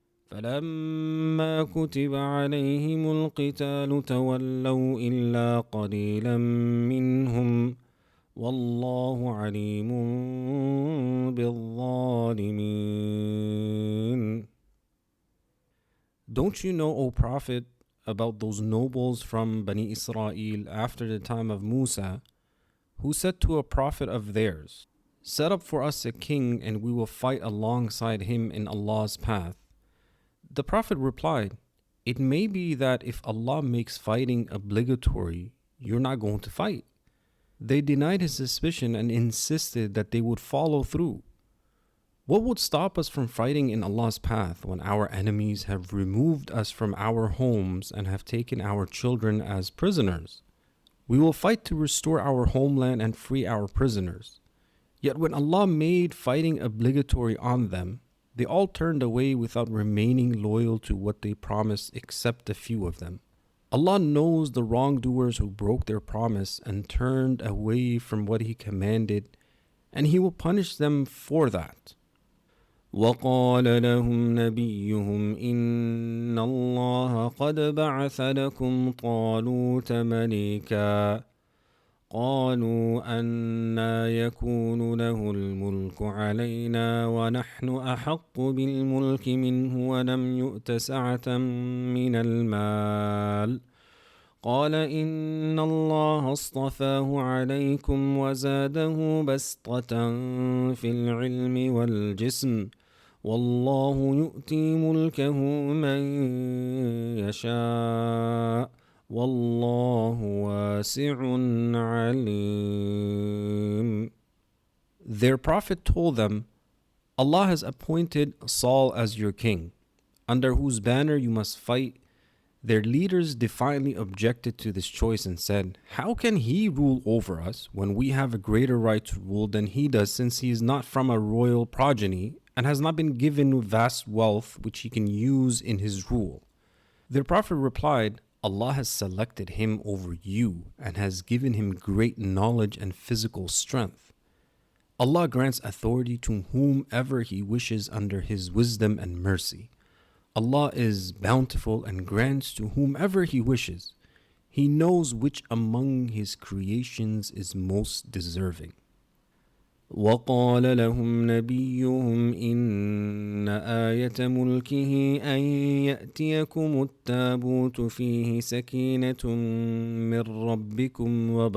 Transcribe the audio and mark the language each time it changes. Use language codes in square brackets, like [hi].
[ar] فلما كتب عليهم القتال تولوا إلا قليلا منهم والله عليم بالظالمين. [en] Don't you know, O Prophet, about those nobles from Bani Israel after the time of Musa, who said to a prophet of theirs, "Set up for us a king and we will fight alongside him in Allah's path." The Prophet replied, "It may be that if Allah makes fighting obligatory, you're not going to fight." They denied his suspicion and insisted that they would follow through. What would stop us from fighting in Allah's path when our enemies have removed us from our homes and have taken our children as prisoners? We will fight to restore our homeland and free our prisoners. Yet when Allah made fighting obligatory on them, they all turned away without remaining loyal to what they promised except a few of them. Allah knows the wrongdoers who broke their promise and turned away from what He commanded, and He will punish them for that. [ar] وقال لهم نبيهم إن الله قد بعث لكم طالوت ملكا قالوا أنى يكون له الملك علينا ونحن أحق بالملك منه ولم يؤت سعة من المال قال إن الله اصطفاه عليكم وزاده بسطة في العلم والجسم والله يؤتي ملكه من يشاء والله واسع عليم. [en] Their prophet told them, Allah has appointed Saul as your king, under whose banner you must fight. Their leaders defiantly objected to this choice and said, "How can he rule over us when we have a greater right to rule than he does, since he is not from a royal progeny and has not been given vast wealth which he can use in his rule?" Their prophet replied, "Allah has selected him over you and has given him great knowledge and physical strength. Allah grants authority to whomever He wishes under His wisdom and mercy. Allah is bountiful and grants to whomever He wishes. He knows which among His creations is most deserving." [ar] وقال لهم نبيهم إن آية ملكه أن يأتيكم التابوت فيه سكينة من ربكم